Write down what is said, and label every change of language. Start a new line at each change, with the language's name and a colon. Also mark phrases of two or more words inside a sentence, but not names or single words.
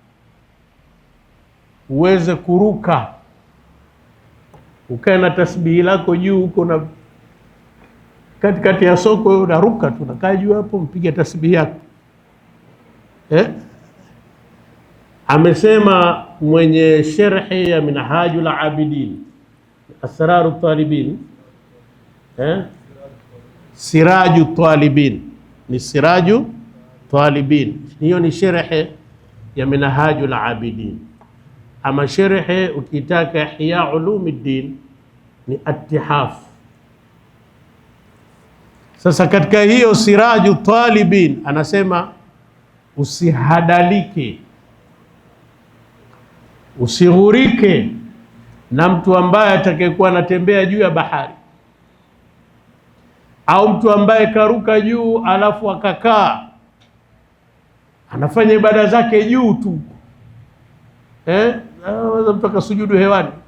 Swahili: uweze kuruka, ukae na tasbihi lako juu huko, na katikati ya soko wewe unaruka tu, unakaa juu hapo mpiga tasbihi yako. Amesema mwenye sharhi ya Minhajul Abidin, Asraru Talibin, Siraju Talibin, ni Siraju Talibin, hiyo ni sharhi ya Minhajul Abidin. Ama sharhi ukitaka Ihya Ulumuddin ni Attihaf. Sasa katika hiyo Siraju Talibin anasema usihadalike, usighurike na mtu ambaye atakayekuwa anatembea juu ya bahari, au mtu ambaye karuka juu alafu akakaa anafanya ibada zake juu tu, mtu akasujudu hewani.